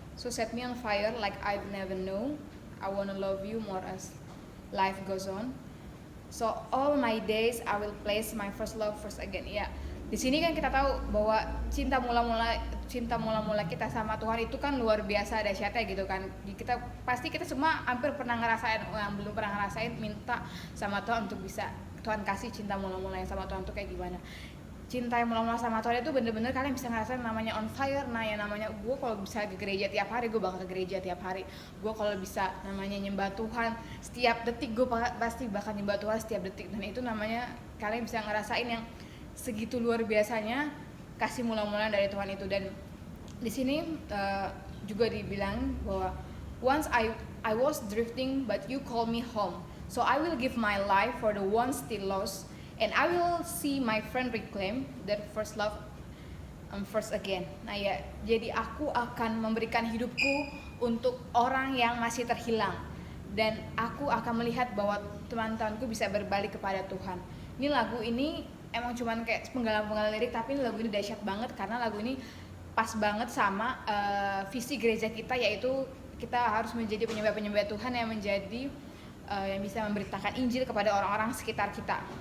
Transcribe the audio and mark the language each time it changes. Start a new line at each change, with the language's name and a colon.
English: So set me on fire like I've never known. I wanna love you more as life goes on. So all my days I will place my first love first again.
Indonesian: Ya, di sini kan kita tahu bahwa cinta mula-mula kita sama Tuhan itu kan luar biasa dahsyatnya gitu kan. Kita semua hampir pernah ngerasain, yang belum pernah ngerasain minta sama Tuhan untuk bisa Tuhan kasih cinta mula-mula yang sama Tuhan tuh kayak gimana. Cinta yang mula-mula sama Tuhan itu bener-bener kalian bisa ngerasain namanya on fire. Nah yang namanya gue kalau bisa ke gereja tiap hari, gue bakal ke gereja tiap hari. Gue kalau bisa namanya nyembah Tuhan setiap detik, gue pasti bakal nyembah Tuhan setiap detik. Dan itu namanya kalian bisa ngerasain yang segitu luar biasanya kasih mula-mula dari Tuhan itu. Dan di sini juga dibilang bahwa
English: once I was drifting but you call me home, so I will give my life for the one still lost. And I will see my friend reclaim their first love first again.
Indonesian: Nah ya, jadi aku akan memberikan hidupku untuk orang yang masih terhilang. Dan aku akan melihat bahwa teman-temanku bisa berbalik kepada Tuhan. Ini lagu ini emang cuman kayak penggalan-penggalan lirik, tapi lagu ini dahsyat banget karena lagu ini pas banget sama visi gereja kita, yaitu kita harus menjadi penyembah-penyembah Tuhan yang menjadi yang bisa memberitakan Injil kepada orang-orang sekitar kita.